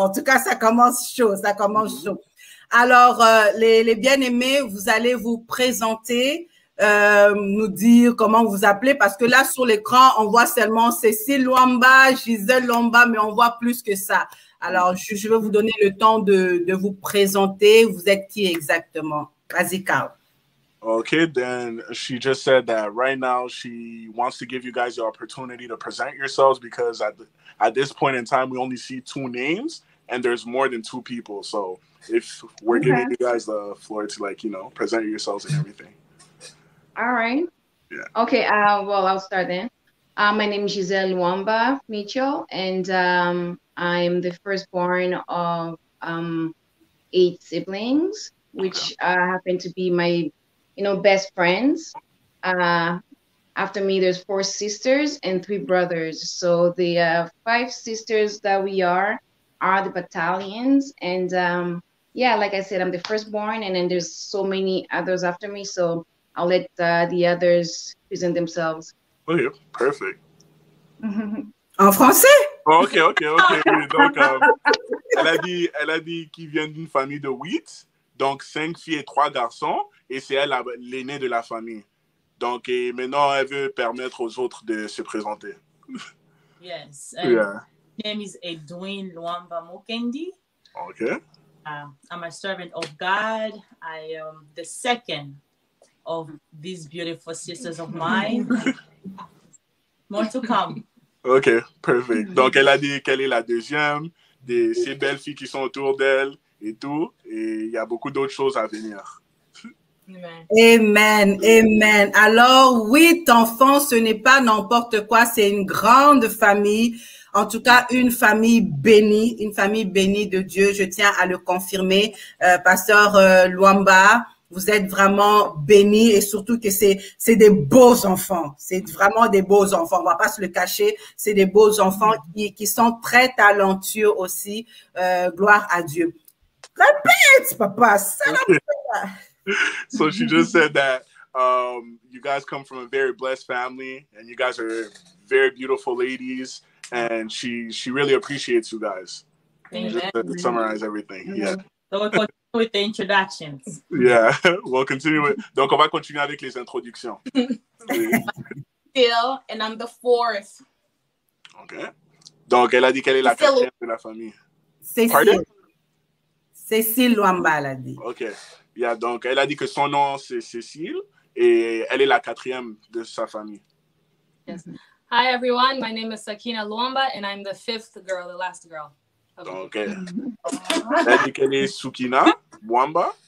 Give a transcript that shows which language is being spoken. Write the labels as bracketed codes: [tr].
[fr] En tout cas, ça commence chaud, Alors, les bien-aimés, vous allez vous présenter. nous dire comment vous appelez, parce que là, sur l'écran, on voit seulement Cécile Luamba, Gisèle Luamba, mais on voit plus que ça. Alors, je vais vous donner le temps de vous présenter. Vous êtes qui exactement? Vas-y, Carl. [en] Okay, then she just said that right now she wants to give you guys the opportunity to present yourselves because at this point in time, we only see 2 names and there's more than 2 people. So if we're giving you guys the floor to, like, you know, present yourselves and everything. All right. Yeah. Okay, well, I'll start then. My name is Gisèle Luamba Mitchell, and I'm the firstborn of 8 siblings, which happen to be my, best friends. After me, there's 4 sisters and 3 brothers. So the 5 sisters that we are the battalions. And yeah, like I said, I'm the firstborn, and then there's so many others after me. So I'll let the others present themselves. Okay, perfect. [fr] En français? Ok. Donc, elle a dit qu'ils viennent d'une famille de 8, donc 5 filles et 3 garçons, et c'est elle l'aînée de la famille. Donc, et maintenant, elle veut permettre aux autres de se présenter. [en] Yes. Yeah. My name is Edwin Luamba Mokendi. Okay. I'm a servant of God. I am the second of these beautiful sisters of mine. More to come. Ok, perfect. [fr] Donc, elle a dit qu'elle est la deuxième de ces belles filles qui sont autour d'elle et tout. Et il y a beaucoup d'autres choses à venir. Amen, amen. Alors, 8 enfants, ce n'est pas n'importe quoi, c'est une grande famille. En tout cas, une famille bénie de Dieu. Je tiens à le confirmer. Pasteur Luamba, vous êtes vraiment bénis, et surtout que c'est des beaux enfants. C'est vraiment des beaux enfants. On va pas se le cacher. C'est des beaux enfants qui sont très talentueux aussi. Gloire à Dieu. Répète, papa. [en] So she just said that you guys come from a very blessed family, and you guys are very beautiful ladies, and she really appreciates you guys. Just to summarize everything. Yeah. So we'll continue with the introductions. Yeah, we'll continue with. [fr] Donc, on va continuer avec les introductions. [en] Phil, and I'm the 4th. Okay. [fr] Donc, elle a dit qu'elle est la 4e de la famille. Cécile. Cécile Luamba l'a dit. Ok. Yeah, donc, elle a dit que son nom, c'est Cécile, et elle est la 4e de sa famille. [en] Yes. Hi, everyone. My name is Sakina Luamba, and I'm the 5th girl, the last girl. [fr] Ok. Elle a dit qu'elle est Sukina Luamba.